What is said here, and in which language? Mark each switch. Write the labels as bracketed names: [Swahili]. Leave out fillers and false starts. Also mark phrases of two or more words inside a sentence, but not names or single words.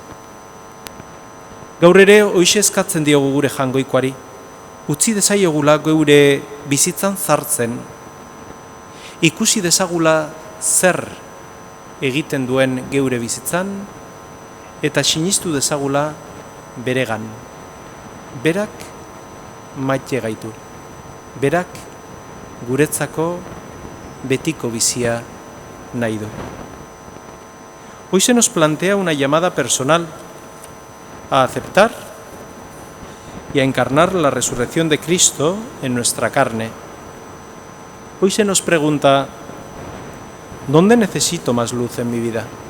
[Basque] Gaur ere, hoize eskatzen diogu gure jangoikoari, utzi dezaiogula geure bizitzan sartzen, ikusi dezagula zer egiten duen geure bizitzan, eta sinistu dezagula beregan. Berak maite gaitu. Berak guretzako betiko bizia nahi du. [Spanish] Hoy se nos plantea una llamada personal a aceptar y a encarnar la resurrección de Cristo en nuestra carne. Hoy se nos pregunta, ¿dónde necesito más luz en mi vida?